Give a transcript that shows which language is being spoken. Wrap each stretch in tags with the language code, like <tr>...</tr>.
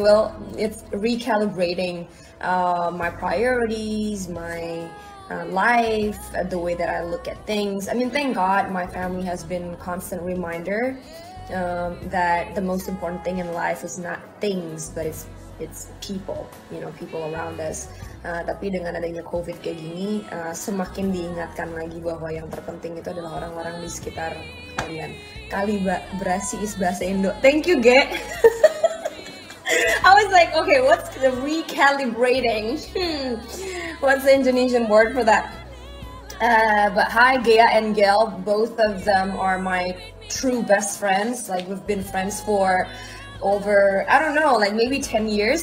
<en>Well, it's recalibrating my priorities, my life, the way that I look at things. I mean, thank God my family has been a constant reminder that the most important thing in life is not things, but it's people, people around us.</en> <id>Tapi dengan adanya COVID kayak gini, semakin diingatkan lagi bahwa yang terpenting itu adalah orang-orang di sekitar kalian.</id> <en>Kalibrasi is bahasa Indo. Thank you, Ge. I was like, okay, what's the recalibrating? What's the Indonesian word for that? But hi, Gea and Gail. Both of them are my true best friends. Like, we've been friends for over, I don't know, like maybe 10 years.</en>